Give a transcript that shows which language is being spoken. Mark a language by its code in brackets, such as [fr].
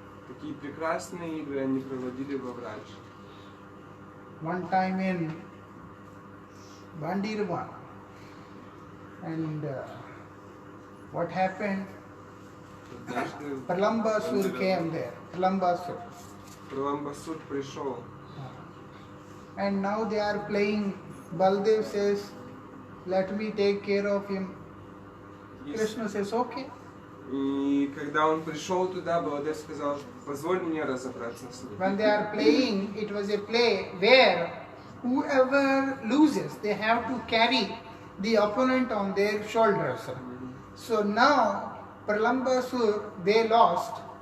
[ru] Такие прекрасные игры они проводили во Врадж. [en] One time in Bandirvan. And what happened? [ru] Однажды [en] Pralambasur came there. Pralambasur. [ru] Праламбасур пришел. [en] And now they are playing. Baldev says, let me take care of him. Krishna says, okay. [ru] И когда он пришел туда, Баладев сказал, позволь мне разобраться с ним. [en] When they are playing, it was a play where whoever loses, they have to carry the opponent on their shoulders. So now, Pralambasur, they lost.